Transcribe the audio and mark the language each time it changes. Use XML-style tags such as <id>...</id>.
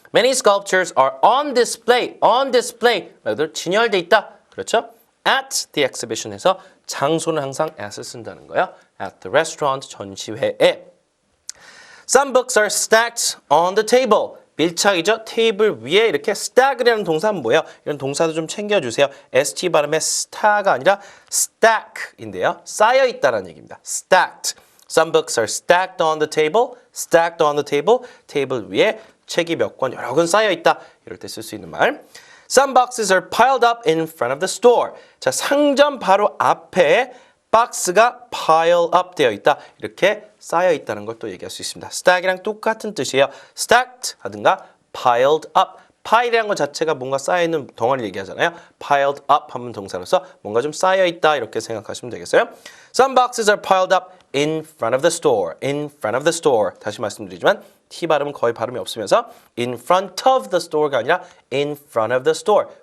<en>Many sculptures are on display.</en> <ko>말 그대로 진열돼 있다. 그렇죠?</ko> <en>At the exhibition</en> <ko>에서 장소는 항상 at을 쓴다는 거예요.</ko> <en>At the restaurant,</en> <ko>전시회에.</ko> <en>Some books are stacked on the table.</en> <ko>밀착이죠. 테이블 위에 이렇게 stack이라는 동사는 뭐예요? 이런 동사도 좀 챙겨주세요. ST 발음의 stack가 아니라 stack인데요. 쌓여 있다라는 얘기입니다.</ko> <en>stacked. Some books are stacked on the table.</en> <ko>테이블 위에 책이 몇 권, 여러 권 쌓여 있다. 이럴 때 쓸 수 있는 말.</ko> <en>Some boxes are piled up in front of the store.</en> <ko>자, 상점 바로 앞에 박스가 pile up 되어 있다. 이렇게 쌓여 있다는 걸 또 얘기할 수 있습니다. stack이랑 똑같은 뜻이에요.</ko> <en>stacked 하든가 piled up.</en> <ko>pile이라는 것 자체가 뭔가 쌓여있는 덩어리를 얘기하잖아요. piled up 하면 동사로서 뭔가 좀 쌓여있다 이렇게 생각하시면 되겠어요.</ko> <en>Some boxes are piled up in front of the store.</en> <ko>다시 말씀드리지만 T 발음은 거의 발음이 없으면서</ko> <en>in front of the store</en> <ko>가 아니라 in front of the store.</ko>